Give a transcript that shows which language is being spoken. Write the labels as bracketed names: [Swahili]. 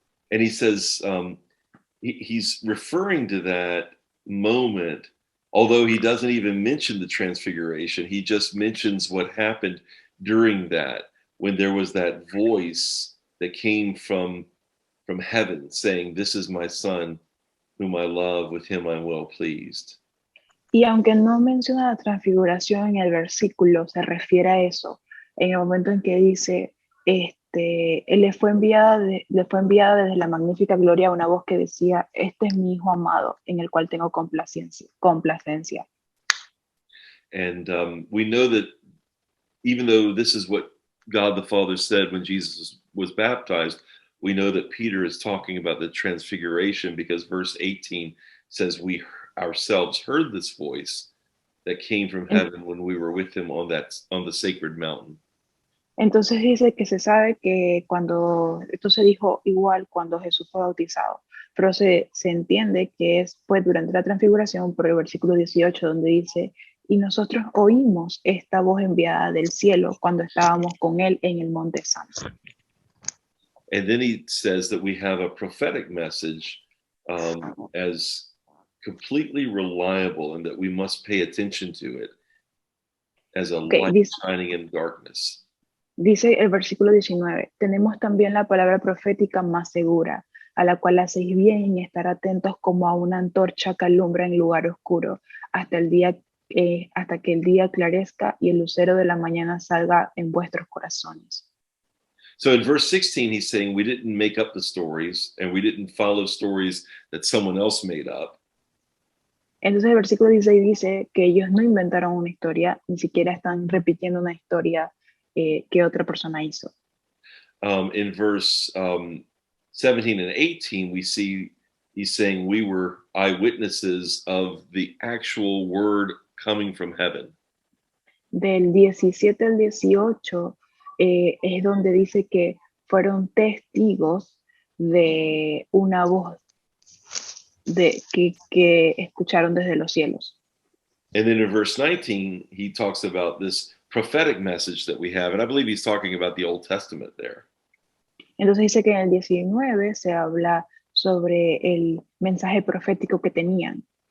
[English] And he says he's referring to that moment, although he doesn't even mention the transfiguration. He just mentions what happened during that, when there was that voice that came from heaven saying, "This is my son whom I love, with him I'm well pleased." [Spanish] Y aunque no menciona la transfiguración en el versículo, se refiere a eso, en el momento en que dice, le fue enviada desde la magnífica gloria una voz que decía, este es mi hijo amado, en el cual tengo complacencia. [English] And we know that even though this is what God the Father said when Jesus was baptized, we know that Peter is talking about the transfiguration because verse 18 says we ourselves heard this voice that came from heaven when we were with him on the sacred mountain. [Spanish] Entonces dice que se sabe que cuando, esto se dijo igual cuando Jesús fue bautizado, pero se entiende que fue durante la transfiguración por el versículo 18 donde dice, y nosotros oímos esta voz enviada del cielo cuando estábamos con él en el monte santo. [English] And then he says that we have a prophetic message as completely reliable and that we must pay attention to it as a light shining in darkness. [Spanish] Dice el versículo 19, tenemos también la palabra profética más segura, a la cual hacéis bien en estar atentos como a una antorcha que alumbra en lugar oscuro, hasta que el día clarezca y el lucero de la mañana salga en vuestros corazones. [English] So in verse 16, he's saying we didn't make up the stories and we didn't follow stories that someone else made up. [Spanish] Entonces el versículo 16 dice que ellos no inventaron una historia, ni siquiera están repitiendo una historia que otra persona hizo. [English] In verse 17 and 18, we see he's saying we were eyewitnesses of the actual word coming from heaven. [Spanish] Del 17 al 18 es donde dice que fueron testigos de una voz que escucharon desde los cielos. [English] And then in verse 19, he talks about this prophetic message that we have, and I believe he's talking about the Old Testament there. [Spanish] Entonces dice que en el 19 se habla sobre el mensaje profético que tenían.